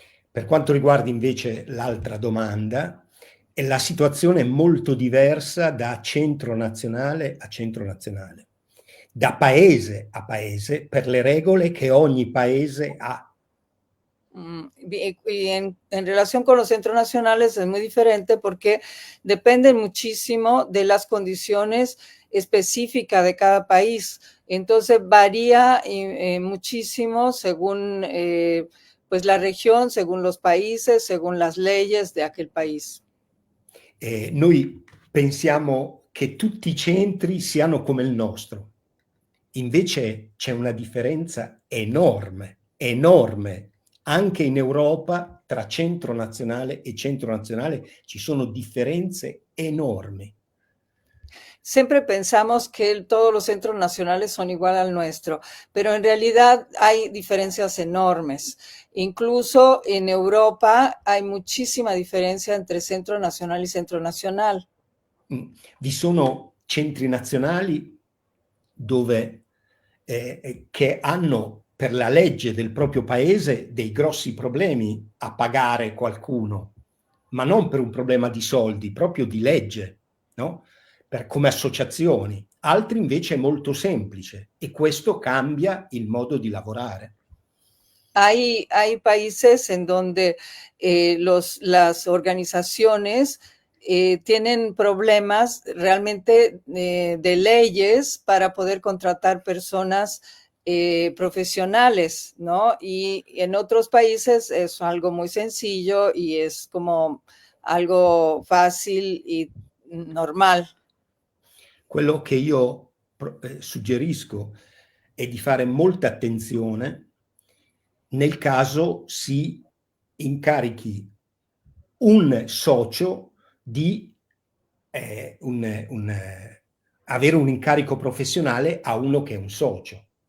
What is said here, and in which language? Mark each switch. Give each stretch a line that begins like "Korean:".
Italian: Per quanto riguarda invece l'altra domanda, la situazione è molto diversa da centro nazionale a centro nazionale, da paese a paese, per le regole che ogni paese ha.
Spanish: Y en relación con los centros nacionales es muy diferente porque depende muchísimo de las condiciones específicas de cada país. Entonces varía muchísimo según pues la región, según los países, según las leyes de aquel país.
Italian: Noi pensiamo che tutti i centri siano come il nostro, invece c'è una differenza enorme, enorme. Anche in Europa, tra centro nazionale e centro nazionale, ci sono differenze enormi.
Spanish: Siempre pensamos que todos los centros nacionales son igual al nuestro, pero en realidad hay diferencias enormes. Incluso en Europa hay muchísima diferencia entre centro nacional y centro nacional.
Italian: Vi sono centri nazionali dove che hanno per la legge del proprio paese dei grossi problemi a pagare qualcuno, ma non per un problema di soldi, proprio di legge, no? Come associazioni. Altri invece è molto semplice e questo cambia il modo di lavorare.
Spanish: Hay países en donde las organizaciones tienen problemas realmente de leyes para poder contratar personas profesionales, ¿no? Y en otros países es algo muy sencillo y es como algo fácil y normal.
Italian: Quello che io suggerisco è di fare molta attenzione nel caso si incarichi un socio di avere un incarico professionale a uno che è un socio.